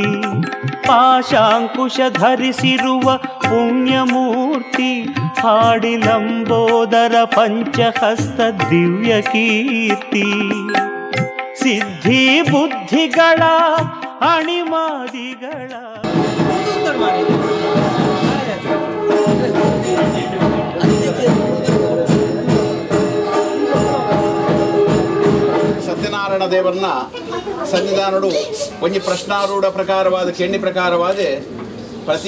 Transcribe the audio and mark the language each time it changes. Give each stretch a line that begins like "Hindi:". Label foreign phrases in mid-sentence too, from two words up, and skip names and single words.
Kannada: ಪಾಶಾಂಕುಶ ಧರಿಸಿರುವ ಪುಣ್ಯಮೂರ್ತಿ, ಹಾಡಿಲಂಬೋದರ ಪಂಚಹಸ್ತ ದಿವ್ಯ ಕೀರ್ತಿ. ಸಿದ್ಧಿ ಬುದ್ಧಿಗಳ ಅಣಿಮಾದಿಗಳ
Tulu: ಸತ್ಯನಾರಾಯಣ ದೇವರನ್ನ ಸನ್ನಿಧಾನಡು ಒಂಜಿ ಪ್ರಶ್ನಾರೂಢ ಪ್ರಕಾರವಾದ ಕೆಣ್ಣಿ ಪ್ರಕಾರವಾದ ಪ್ರತಿ